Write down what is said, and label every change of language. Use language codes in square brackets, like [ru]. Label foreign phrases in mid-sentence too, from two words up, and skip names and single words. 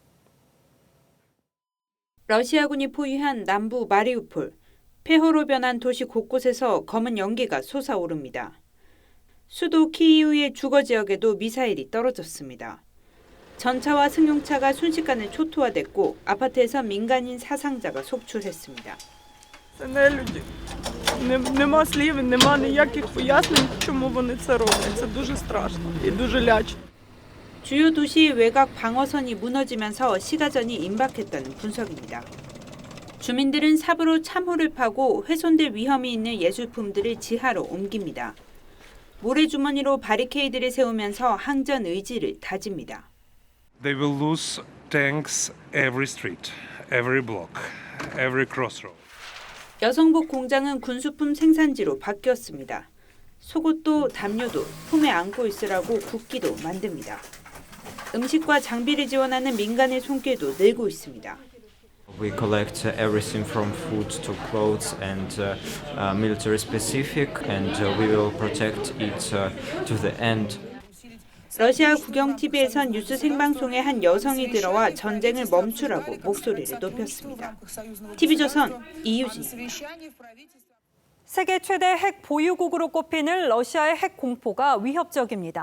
[ko] 러시아군이 포위한 남부 마리우폴, 폐허로 변한 도시 곳곳에서 검은 연기가 솟아오릅니다. 수도 키이우의 주거 지역에도 미사일이 떨어졌습니다. 전차와 승용차가 순식간에 초토화됐고 아파트에서 민간인 사상자가 속출했습니다. [uk] Нема слів, нема ніяких пояснень, чому вони це роблять. Це дуже страшно і дуже лячно. [ko] 주요 도시 외곽 방어선이 무너지면서 시가전이 임박했다는 분석입니다. 주민들은 삽으로 참호를 파고 훼손될 위험이 있는 예술품들을 지하로 옮깁니다. 모래주머니로 바리케이드를 세우면서 항전 의지를 다집니다. [en] They will lose tanks every street, every block, every crossroad. [ko] 여성복 공장은 군수품 생산지로 바뀌었습니다. 속옷도 담요도 품에 안고 있으라고 국기도 만듭니다. 음식과 장비를 지원하는 민간의 손길도 늘고 있습니다. [en] We collect everything from food to clothes and military specific, and we will protect it to the end. [ko] 러시아 국영 TV에선 뉴스 생방송에 한 여성이 들어와 전쟁을 멈추라고 목소리를 높였습니다. TV조선 이유진입니다. 세계 최대 핵 보유국으로 꼽히는 러시아의 핵 공포가 위협적입니다.